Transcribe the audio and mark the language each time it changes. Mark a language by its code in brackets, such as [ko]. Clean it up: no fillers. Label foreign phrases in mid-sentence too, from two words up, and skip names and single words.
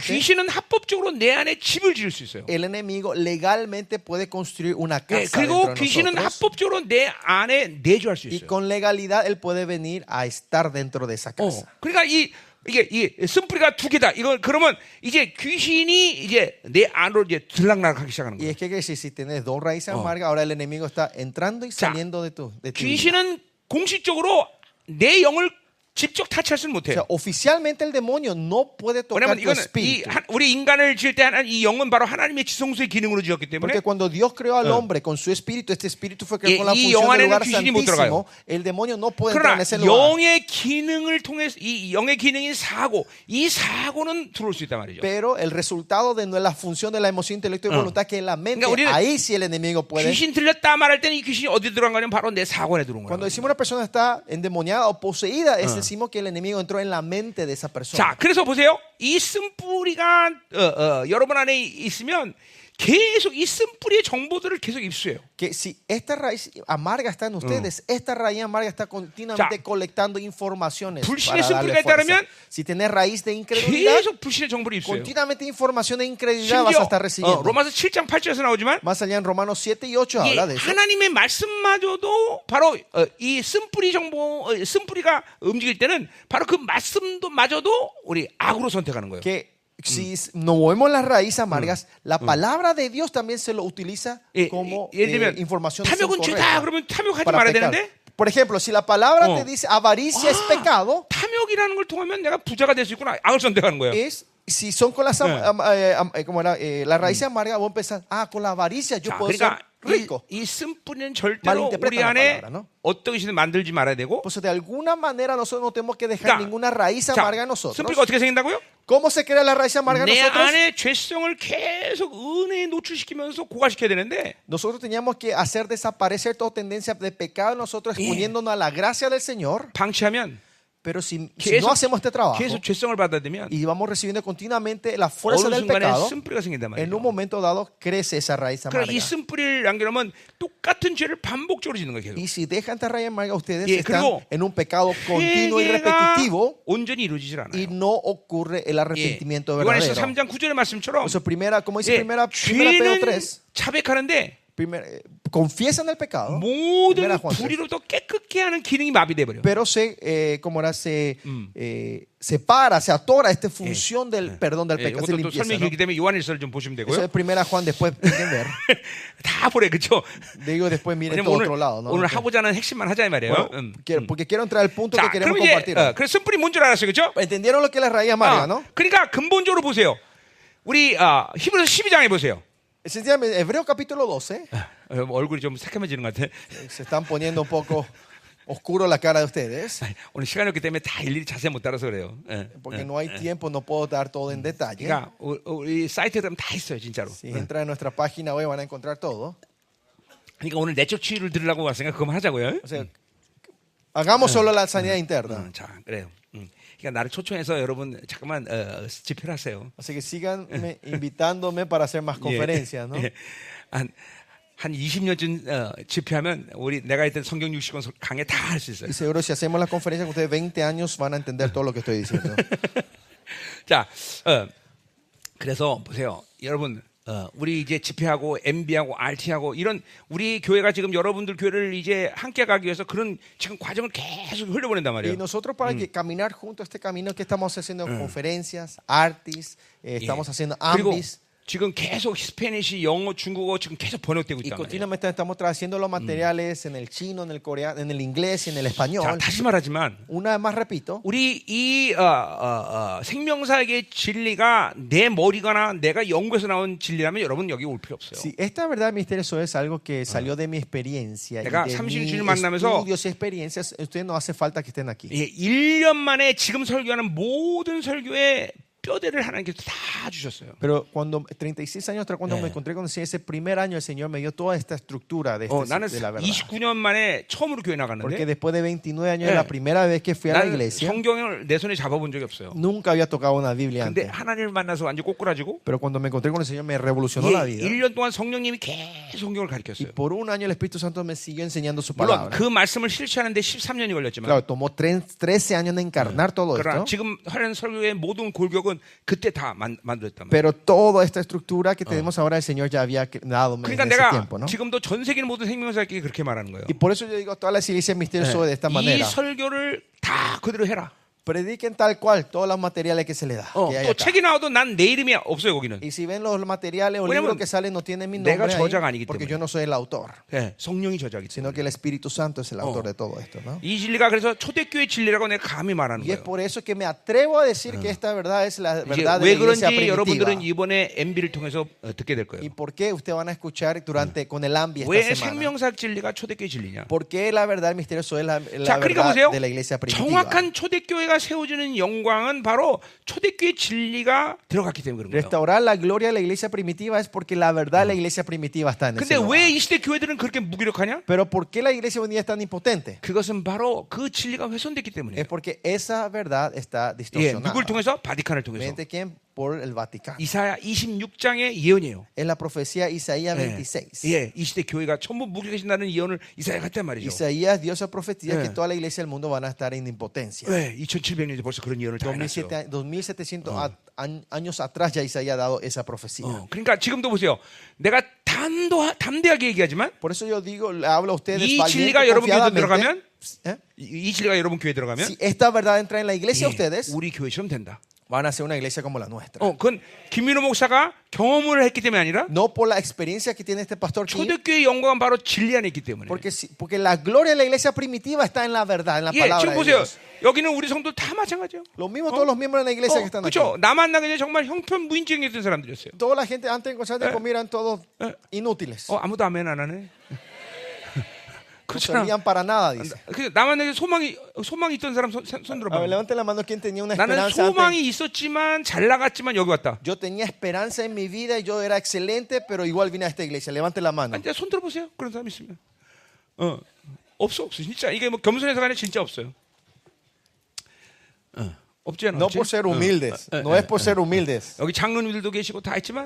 [ko] 귀신은 합법적으로 내 안에 집을 지을 수 있어요. [es] el enemigo legalmente puede construir una [ko] 예, [es] casa [ko] 그리고 [es] dentro de [ko] 귀신은 [es] nosotros. [ko] 합법적으로 내 안에 내주할 수 [es] Y [ko] 있어요. [es] con legalidad él puede venir a estar dentro de esa casa. [ko] 그러니까 이게 쓴뿌리가 두 개다. 이거 그러면 이제 귀신이 이제 내 안으로 이제 들락날락하기 시작하는 [es] Y [ko] 거예요. [es] es que si tienes dos raíces amargas, ahora el enemigo está entrando y saliendo de ti. [ko] 귀신은 공식적으로 내 영을 직접 타치할 수는 [es] O [ko] 못해요. [es] sea, oficialmente el demonio no puede tocar [ko] 왜냐면 [es] tu [ko] 이거는 [es] espíritu. [ko] 우리 인간을 지을 때 이 영은 바로 하나님의 지성소의 기능으로 지었기 때문에 [es] Porque cuando Dios creó al hombre con su espíritu, este espíritu fue creado con la [ko] 이 [es] función [ko] 영 [es] del lugar [ko] 안에는 귀신이 못 들어가요. [es] santísimo. El demonio no puede entrar en [ko] 그러나 [es] ese lugar. [ko] 영의 기능을 통해서 이 영의 기능인 사고, 이 사고는 들어올 수 있단 말이죠. [es] Pero el resultado de la función de la emoción, intelecto y voluntad, que es la mente, [ko] 그러니까 우리는 [es] ahí sí el enemigo puede. [ko] 귀신 들렸다 말할 때는 이 귀신이 어디 들어간 거냐면 바로 내 사고 안에 들어온 [es] Cuando [ko] 거예요. [es] decimos una persona está endemoniada o poseída, es decimos que el enemigo entró en la mente de esa persona. [ko] 자, 그래서 보세요. 이 쓴뿌리가 여러분 안에 있으면 계속 이 쓴뿌리의 정보들을 계속 입수해요. [es] Que si esta raíz amarga está en ustedes, esta raíz amarga está continuamente [ko] 자, [es] colectando informaciones [ko] 불신의 [es] para darle [ko] 쓴뿌리가 [es] fuerza. [ko] 있다면 [es] Si tenés raíz de incredulidad, [ko] 계속 불신의 정보를 입수해요. [es] continuamente información de incredulidad vas a estar recibiendo. [ko] 로마서 7장 8절에서 나오지만 [es] Más allá en Romanos 7 y 8 [ko] 이 [es] habla de eso. [ko] 하나님의 말씀마저도 바로 이 쓴뿌리 정보, 쓴뿌리가 움직일 때는 바로 그 말씀도 마저도 우리 악으로 선택하는 거예요. [es] Que si no movemos las raíces amargas, la palabra de Dios también se lo utiliza como [ko] 예를 들면 [es] información [ko] 탐욕은 죄다 [es] incorrecta [ko] 그러면 탐욕하지 [es] para [ko] 말아야 [es] pecar. [ko] 되는데 [es] Por ejemplo, si la palabra te dice avaricia es pecado, [ko] 탐욕이라는 걸 통하면 내가 부자가 될 수 있구나. 악을 선택하는 거예요. [es] es si son con las como era, la raíz amarga, vos pensás, con la avaricia yo [ko] 자, [es] puedo ser [ko] 그러니까 [es] rico. [ko] 이 쓴뿌리는 절대로 [es] Malinterpreta [ko] 우리 [es] la [ko] 안에 [es] palabra, ¿no? [ko] 어떤 것이든 만들지 말아야 되고. [es] Pues de alguna manera nosotros no tenemos que dejar [ko] 그러니까, [es] ninguna raíz [ko] 자, [es] amarga en nosotros. [ko] 쓴뿌리가 어떻게 생긴다고요? [es] ¿Cómo se crea la raíz amarga en [ko] 내 [es] nosotros? [ko] 안에 죄성을 계속 은혜에 노출시키면서 고갈시켜야 되는데 [es] Nosotros teníamos que hacer desaparecer toda tendencia de pecado en nosotros, exponiéndonos a la gracia del Señor. [ko] 방치하면 [es] Pero si no [ko] 계속, [es] hacemos este trabajo [ko] 계속 죄성을 받아들면 [es] y vamos recibiendo continuamente la fuerza [ko] 어느 [es] del [ko] 순간에 [es] pecado, [ko] 쓴뿌리가 생긴단 [es] en un [ko] 말이에요. [es] momento dado crece esa raíz [ko] 그러니까 [es] amarga. [ko] 이 쓴뿌리를 남겨놓으면 똑같은 죄를 반복적으로 짓는 거예요. 계속. [es] Y si dejan esta raíz amarga, ustedes [ko] 예, [es] están [ko] 그리고 [es] en un pecado continuo y [ko] 회개가 [es] repetitivo [ko] 온전히 이루어지질 않아요. [es] y no ocurre el [ko] 예. [es] arrepentimiento [ko] 요한에서 [es] verdadero. [ko] 3장 9절의 말씀처럼 [es] Eso primera, como dice [ko] 예, [es] primera Pedro [ko] 죄는 [es] 3, [ko] 자백하는데 [es] confiesan el pecado, [ko] 모든 [es] Primera Juan 3. [ko] 불의로부터 깨끗게 하는 기능이 마비돼 버려. [es] pero como era, separa, se atora esta función del perdón del pecado, de [ko] 이것도 또 [es] limpieza, [ko] 설명이 [es] ¿no? [ko] 길기 때문에 요한일서를 좀 보시면 [es] Eso [ko] 되고요. [es] es primera Juan, después entender. [ko] 다 보래, 그렇죠? [es] Digo, después miren [ko] 왜냐면 [es] todo [ko] 오늘, [es] otro lado, ¿no? [ko] 오늘 하고자 하는 핵심만 하자 이 말이에요. [es] Bueno, porque quiero entrar al punto que [ko] 자, [es] queremos [ko] 그럼 이제 [es] compartir. [ko] 그래서 쓴뿌리 뭔 줄 알았어요, 그렇죠? [es] ¿Entendieron lo que es la raíz amarga, no? [ko] 그러니까 근본적으로 보세요. 우리 히브리서 12장에 보세요. [es] Sencillamente, Hebreo capítulo 12, [ko] 얼굴이 좀 새까매지는 것 같아. [es] se están poniendo un poco oscuro la cara de ustedes, [ko] 오늘 시간이 없기 때문에 다 일일이 자세히 못 따라서 그래요. [es] porque no hay tiempo, no puedo dar todo en detalle. [ko] 그러니까 우리 사이트에 가면 다 있어요, 진짜로. [es] Si entran en nuestra página hoy van a encontrar todo. [ko] 그러니까 오늘 내적 치유를 들으려고 왔으니까 그거만 하자고요. [es] O sea, hagamos solo la sanidad interna. [ko] 자, 그래요. 그러니까 나를 초청해서 여러분 잠깐만 집회를 하세요. [es] Así que sigan invitándome para hacer más conferencias, ¿no? [ko] 예. 한 20년쯤 집회하면 우리 내가 했던 성경 60권 강의 다 할 수 있어요. [es] Y seguro si hacemos la conferencia con ustedes 20 años van a entender todo lo que estoy diciendo. [ko] 자, 그래서 보세요, 여러분. 우리 이제 집회하고 MB하고 RT하고 이런 우리 교회가 지금 여러분들 교회를 이제 함께 가기 위해서 그런 지금 과정을 계속 흘려보낸단 [es] Y [ko] 말이에요. [es] nosotros para que caminar juntos este camino que estamos haciendo conferencias, artis, estamos haciendo [ko] 그리고 [es] ambis. [ko] 지금 계속 스페니시, 영어, 중국어 지금 계속 번역되고 [es] Y [ko] 있단 말이에요. [es] continuamente estamos traduciendo los materiales en el chino, en el coreano, en el inglés y en el [ko] 자, [es] español. [ko] 다시 말하지만 [es] Una vez más repito, [ko] 우리 이 생명사의 진리가 내 머리거나 내가 연구해서 나온 진리라면 여러분 여기 올 필요 없어요. [es] si esta verdad misteriosa es algo que salió de mi experiencia y [ko] 내가 [es] de [ko] 30년 [es] mis [ko] 주님을 만나면서 [es] estudios y experiencias, ustedes no hace falta que estén aquí. [ko] 예, 1년 만에 지금 설교하는 모든 설교에 뼈대를 하나님께서 다 주셨어요. [es] Pero cuando 36 años atrás, cuando me encontré con el Señor, ese primer año el Señor me dio toda esta estructura de, [ko] 나는 [es] de la verdad. [ko] 29년 만에 처음으로 교회 [es] Porque [ko] 나갔는데 [es] después de 29 años, la primera vez que fui a la [ko] 나는 [es] iglesia, [ko] 성경을 내 손에 잡아본 적이 없어요. [es] nunca había tocado una Biblia [ko] 근데 [es] antes. [ko] 하나님을 만나서 완전 꼬꾸라지고 [es] Pero cuando me encontré con el Señor, me revolucionó la vida. [ko] 1년 동안 성령님이 계속 성경을 [es] Y [ko] 가르쳤어요. [es] por un año el Espíritu Santo me siguió enseñando su [ko] 물론 [es] palabra. [ko] 그 말씀을 실천하는데 13년이 걸렸지만 [es] Claro, tomó 13 años en encarnar todo [ko] 그러나 [es] esto. [ko] 지금 하는 설교의 모든 골격은 그때 다 만들었단 말이에요. [es] Pero toda esta estructura que tenemos ahora, el Señor ya había dado en [ko] 그러니까 [es] ese [ko] 내가 [es] tiempo, ¿no? [ko] 지금도 전 세계 모든 생명사끼리 그렇게 말하는 거예요. [es] Y por eso yo digo a todas las iglesias misteriosas de esta [ko] 이 [es] manera. [ko] 설교를 다 그대로 해라. [es] Prediquen tal cual todos los materiales que se le da. que hay [ko] 또 [es] acá. [ko] 책이 나와도 난 내 이름이 없어요 거기는. [es] Y si ven los materiales o [ko] 왜냐면 [es] libros que salen, no tienen mi [ko] 내가 [es] nombre [ko] 저자가 [es] ahí, [ko] 아니기 [es] porque [ko] 때문에. [es] yo no soy el autor, [ko] 네, 성령이 저자기 [es] sino [ko] 때문에. [es] que el Espíritu Santo es el autor de todo esto, ¿no? [ko] 이 진리가 그래서 초대교회 진리라고 내가 감히 말하는 [es] Y es [ko] 거예요. [es] por eso que me atrevo a decir que esta verdad es la [ko] 이제 [es] verdad de la [ko] 왜 [es] iglesia [ko] 그런지 여러분들은 [es] primitiva. [ko] 이번에 MB를 통해서 듣게 될 [es] ¿Y [ko] 거예요. [es] por qué ustedes van a escuchar con el AMBI [ko] 왜 [es] esta semana? [ko] 생명사학 진리가 초대교회 진리냐? [es] ¿Por qué la verdad misteriosa es la [ko] 자, 그러니까 [es] verdad [ko] 보세요. [es] de la iglesia primitiva? [ko] 정확한 초대교회가 세워지는 영광은 바로 초대교회 진리가 들어갔기 때문에 그런 거예요. [es] Restaurar la gloria de la iglesia primitiva es porque la verdad de la iglesia primitiva está en ese [ko] 근데 [es] lugar. [ko] 왜 이 시대 교회들은 그렇게 무기력하냐? [es] Pero ¿por qué la iglesia hoy en día es tan impotente? [ko] 그것은 바로 그 진리가 훼손됐기 때문에. [es] Es porque esa verdad está [ko] 예, [es] distorsionada. [ko] 누굴 통해서? 바티칸을 통해서. [es] ¿Mediante quién? Por el Vaticano. [ko] 이사야 26장의 예언이에요. [es] Es la profecía Isaías [ko] 예, [es] 26. [ko] 예, 이 시대 교회가 전부 무기력해진다는 예언을 이사야가 했단 말이죠. [es] Isaías dio esa profecía [ko] 예. [es] que toda la iglesia del mundo van a estar en impotencia. [ko] 왜? 2700년에 벌써 그런 예언을 다 해놨어요. [es] 2700 años atrás ya Isaías ha dado esa profecía. [ko] 그러니까 지금도 보세요. 내가 담대하게 얘기하지만 [es] Por eso yo digo, le hablo a ustedes [ko] 이 [es] valiente, [ko] 진리가 여러분 교회에 [es] confiadamente. [ko] 들어가면 ¿Eh? 이 진리가 여러분 교회에 들어가면 [es] Si esta verdad entra en la iglesia, [ko] 예, [es] ustedes [ko] 우리 교회처럼 된다. [es] van a ser una iglesia como la nuestra. [ko] 그건 김민호 목사가 경험을 했기 때문이 아니라 [es] No por la experiencia que tiene este pastor aquí, [ko] 초대교회의 영광은 바로 진리 안에 있기 때문에. [es] porque la gloria de la iglesia primitiva está en la verdad, en la [ko] 예, [es] palabra [ko] 지금 [es] de [ko] 보세요. [es] Dios. [ko] 여기는 우리 성도 다 마찬가지예요. [es] Lo mismo todos los miembros de la iglesia que están aquí. [ko] 그렇죠. 나 만나기 전에 정말 형편무인증이었던 사람들이었어요. [es] Toda la gente antes de encontrarse conmigo eran todos inútiles. [ko] 아무도 아멘 안 하네. [es] No [ko] 그렇잖아. [es] servían para nada, dice. [ko] 나 만나기 소망이 있던 사람 손 [es] A [ko] 들어봐. [es] ver, levanten la mano quien tenía una [ko] 나는 [es] esperanza antes. [ko] 소망이 있었지만 잘 나갔지만 여기 왔다. [es] Yo tenía esperanza en mi vida y yo era excelente, pero igual vine a esta iglesia. Levanten la mano. [ko] 이제 손 들어보세요. 그런 사람 있으면. 없어. 진짜 이게 뭐 겸손해서가 아니라 진짜 없어요. 없지 않아. [es] No [ko] 없지? [es] por ser humildes, no es por ser humildes, [ko] 여기 장로님들도 계시고 다 있지만